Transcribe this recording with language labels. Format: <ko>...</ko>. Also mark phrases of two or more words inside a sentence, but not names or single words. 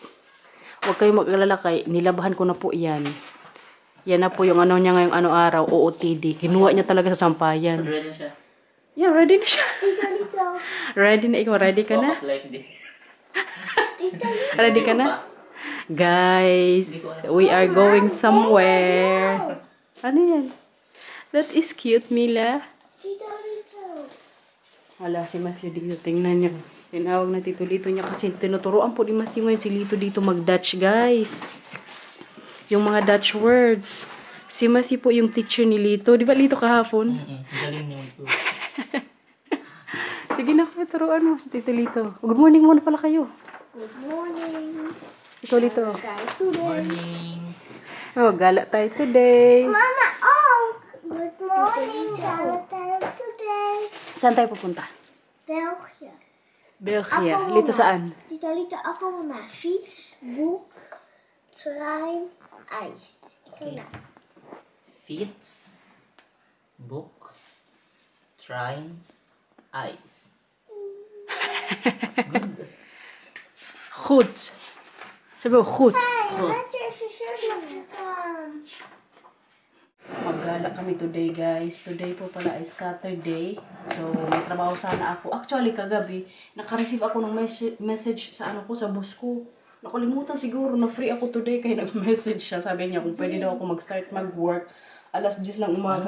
<tl>Huwag kayong mag-alala kay nilabahan ko na po yan. Yan na po yung ano niya ngayong araw, OOTD. Kinuha niya talaga sa sampayan. So, ready na siya? Yeah, ready na siya. Ready na ikaw. Ready ka na? Ready ka na?</tl> <en>Guys, we are going somewhere.</en> <tl>Ano yan?</tl> <en>That is cute, Mila.</en> <tl>Wala si Matthew dito. Tingnan niyo. Tinawag na Tito Lito niya kasi tinuturoan po ni Matthew ngayon si Lito dito mag-Dutch, guys. Yung mga</tl> <en>Dutch words.</en> <tl>Si Matthew po yung teacher ni Lito. Di ba Lito kahapon? Galing niya ito. Sige na, turuan mo si Tito Lito.</tl> <en>Good morning</en> <tl>muna pala kayo.</tl> <en>Good morning.</en> <tl>Ikaw Lito.</tl> <en>Good morning.</en> <tl>Oh, gala tayo today. Mama, oh!</tl> <en>Good morning.</en> <tl>Gala tayo today. Saan tayo pupunta? België. België. Ako Lito muna. saan? Lito ako muna.</tl> <nl>Fiets, boek, trein, ijs.</nl> <tl>Ikaw na.</tl> <en>Fiets, book, train, ice.</en> <tl>Goed. Sabi mo, goed.</tl> <nl>Hey, laat je even shirt magzetten.</nl> <tl>Maggala kami today, guys. Today po pala ay Saturday. So, may trabaho sana ako. Actually, kagabi, naka-receive ako ng message sa ano ko, sa boss ko. Nakalimutan siguro na free ako today kaya nag-message siya. Sabi niya kung pwede daw ako mag-start mag-work alas 10 ng umaga.</tl>